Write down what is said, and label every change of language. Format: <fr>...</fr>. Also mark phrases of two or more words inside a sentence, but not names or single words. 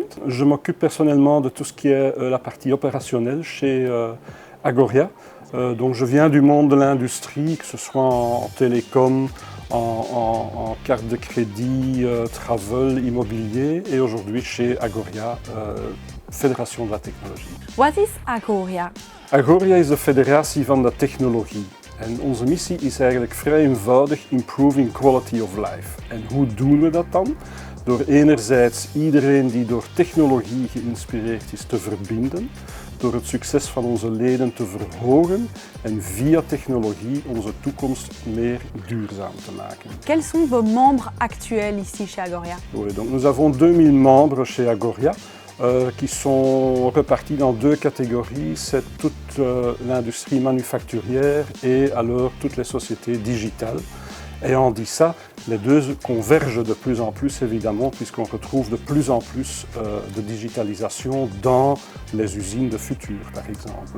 <fr>Je m'occupe personnellement de tout ce qui est la partie opérationnelle chez Agoria. Donc je viens du monde de l'industrie, que ce soit en télécom, en carte de crédit, travel, immobilier, et aujourd'hui chez Agoria, Fédération de la Technologie.</fr> <nl>Wat is Agoria? Agoria is de federatie van de technologie. En onze missie is eigenlijk vrij eenvoudig</nl> <en>improving quality of life.</en> <nl>En hoe doen we dat dan? Door enerzijds iedereen die door technologie geïnspireerd is te verbinden, door het succes van onze leden te verhogen en via technologie onze toekomst meer duurzaam te maken.</nl> <fr>Quels sont vos membres actuels ici chez Agoria? Oui, donc nous avons 2000 membres chez Agoria. Qui sont repartis dans deux catégories, c'est toute l'industrie manufacturière et alors toutes les sociétés digitales. Et on dit ça, les deux convergent de plus en plus évidemment puisqu'on retrouve de plus en plus de digitalisation dans les usines de futur par exemple.</fr>